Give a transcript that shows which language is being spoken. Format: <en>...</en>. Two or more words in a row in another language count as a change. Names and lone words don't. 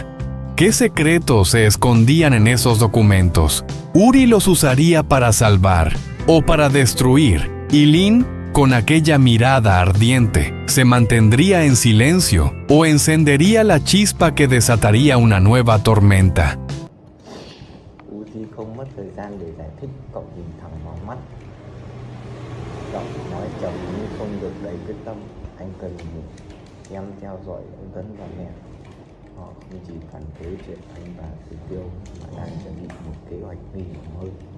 <es>¿Qué secretos se escondían en esos documentos? Uri los usaría para salvar o para destruir, y Lin, con aquella mirada ardiente, se mantendría en silencio o encendería la chispa que desataría una nueva tormenta.</es> <vi>Uzi không mất thời gian để giải thích, cậu nhìn thẳng vào mắt. Cậu nói chậm nhưng không được đầy quyết tâm. Anh cần em theo dõi ông Tấn và mẹ. Họ không chỉ phản đối chuyện anh và Tử Tiêu mà đang chuẩn bị một kế hoạch nguy hiểm hơn.</vi>